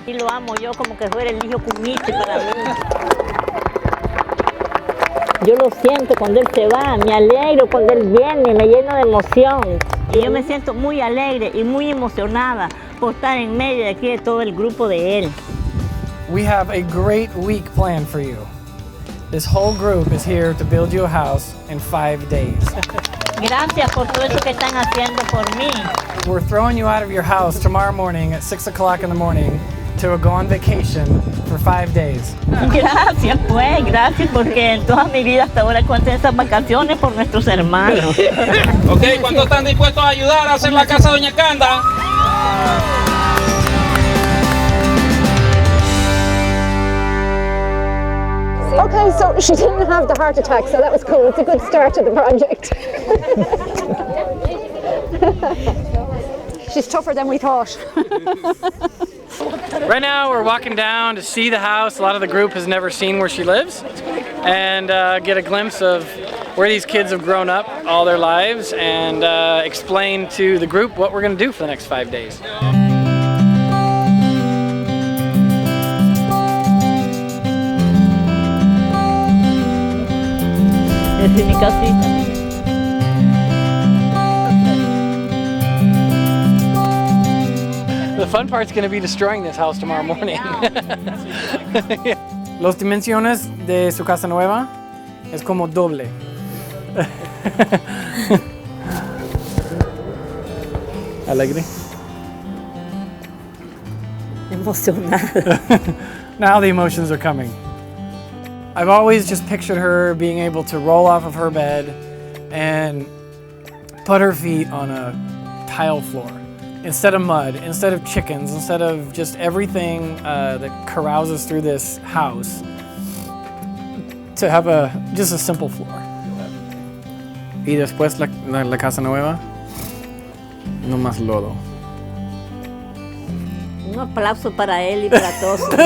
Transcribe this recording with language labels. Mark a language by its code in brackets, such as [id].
[es] Y lo amo yo como que fuera el hijo cumite para mí. Yo lo siento cuando él se va, me alegro cuando él viene, me lleno de emoción. Y yo me siento muy alegre y muy emocionada por estar en medio de aquí de todo el grupo de él. [en] We have a great week planned for you. This whole group is here to build you a house in 5 days. [es] Gracias por todo eso que están haciendo por mí. [en] We're throwing you out of your house tomorrow morning at 6 o'clock in the morning to go on vacation for 5 days. [es] Gracias pues, gracias porque en toda mi vida hasta ahora conté esas vacaciones por nuestros hermanos. Ok, ¿cuántos están dispuestos a ayudar a hacer la casa de Doña Canda? [en] Okay, so she didn't have the heart attack, so that was cool. It's a good start to the project. She's tougher than we thought. Right now we're walking down to see the house. A lot of the group has never seen where she lives, and get a glimpse of where these kids have grown up all their lives, and explain to the group what we're going to do for the next 5 days. [es] Esta es mi casita. [en] The fun part's going to be destroying this house tomorrow morning. [es] Los dimensiones de su casa nueva es como doble. Alegre? Emocionada. [en] Now the emotions are coming. I've always just pictured her being able to roll off of her bed and put her feet on a tile floor. Instead of mud, instead of chickens, instead of just everything that carouses through this house, to have just a simple floor. [es] Y después la casa nueva, no más lodo. Un aplauso para él y para todos.